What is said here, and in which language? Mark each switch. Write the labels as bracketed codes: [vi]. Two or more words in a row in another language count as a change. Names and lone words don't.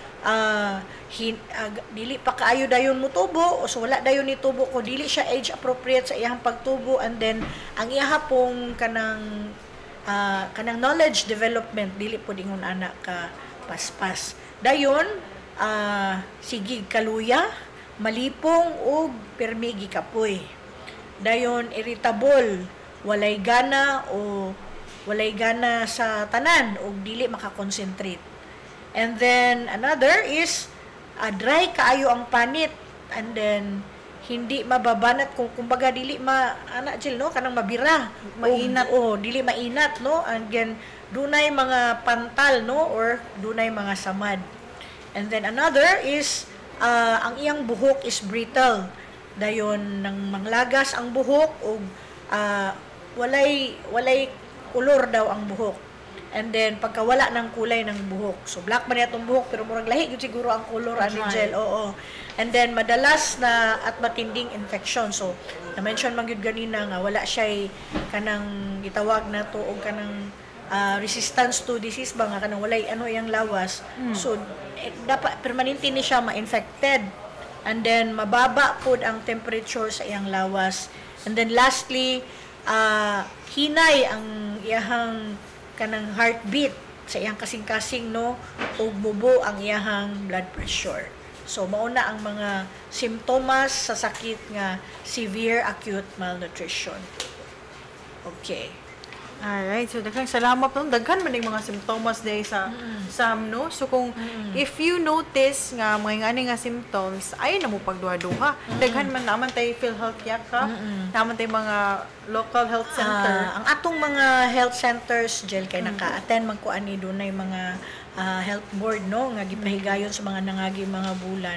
[ceb] Dili pa kaayo dayon mutubo o so wala dayon ni tubo ko dili siya [en] age appropriate [ceb] sa iyang pagtubo [en] and then [ceb] ang iyahapong kanang [en] knowledge development [ceb] dili pud ingon anak ka paspas. Dayon sigig kaluya, malipong ug permigi kapoy. Dayon irritable, walay gana sa tanan ug dili makakonsentrate. [en] And then another is dry [ceb] kaayo ang panit and then [tl] hindi mababanat kung kumbaga [ceb] dili no kanang mabira mainat dili mainat no [en] and then [ceb] dunay mga pantal no or dunay mga samad. [en] And then another is [ceb] ang iyang buhok [en] is brittle [ceb] dayon ng manglagas ang buhok o walay kulor daw ang buhok. [en] And then [tl] pagka wala ng kulay ng buhok, [ceb] so black man itong buhok pero murag lahi gyud siguro ang color ani gel. Oo. [en] And then [tl] madalas na at matinding infection. [ceb] So na-mention man gyud ganina nga wala siya kanang gitawag nato og kanang [en] resistance to disease [ceb] ba nga kanang walay ano iyang lawas. So dapat permanente ni siya ma-infected. [en] And then [ceb] mababa pod ang temperature sa iyang lawas. [en] And then lastly, [ceb] hinay ang iyang kanang heartbeat sa iyang kasing-kasing no ug mubo ang iyang [en] blood pressure. [ceb] So mauna ang mga simptomas sa sakit nga [en] severe acute malnutrition. Okay. [ceb] Alright, so daghang salamat no. Daghan man yung mga symptoms day sa SAM, no? So kung [en] if you notice [ceb] nga mga ngani nga symptoms, ay na mo pagduha-duha. Daghan man naman tay PhilHealth Yakap, naman tay mga local health center. Ang atong mga health centers gel kay naka-attend man ko ani dunay mga health board no nga gipahigayon sa mga nangagi mga bulan.